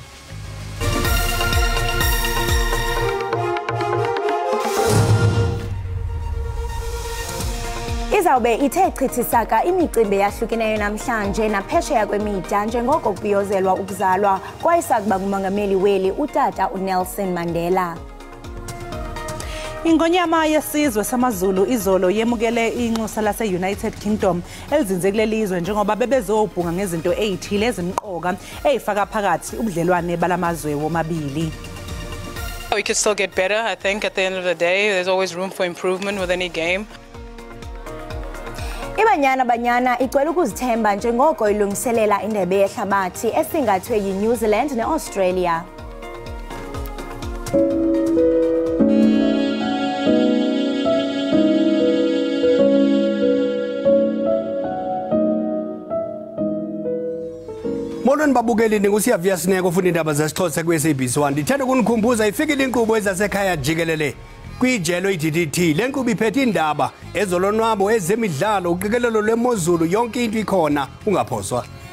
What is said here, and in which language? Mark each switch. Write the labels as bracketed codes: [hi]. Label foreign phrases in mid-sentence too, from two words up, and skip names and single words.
[xh] Izawube ithe chithisaka imicimbi yahlukeneyo namhlanje naphesheya kwemida njengoko kubiyozelwa ukuzalwa kwayisakuba ngumongameli weli utata uNelson Mandela. [zu] Ingonyama yesizwe samaZulu izolo yemukele inxusa lase-United Kingdom elizinze kulelizwe njengoba bebezobhunga ngezinto ezithile ezimqoka ezifaka phakathi ubudlelwane balamazwe womabili. [en] We could still get better, I think. At the end of the day, there's always room for improvement with any game. [xh] Banyana igcwele ukuzithemba njengoko ilungiselela indebe yehlabathi esingathwe yiNew Zealand neAustralia. Molweni babukeli ningusiyaviya Sineko ufuna indaba zesixhosa ku-SABC 1 ndithanda ukunikhumbuza ifikile inkqubo ezasekhaya Jikelele kwijelo iDDT le nkqubo iphethe indaba ezolonwabo ezemidlalo uqikelelo lwemozulu yonke into ikhona ungaphoswa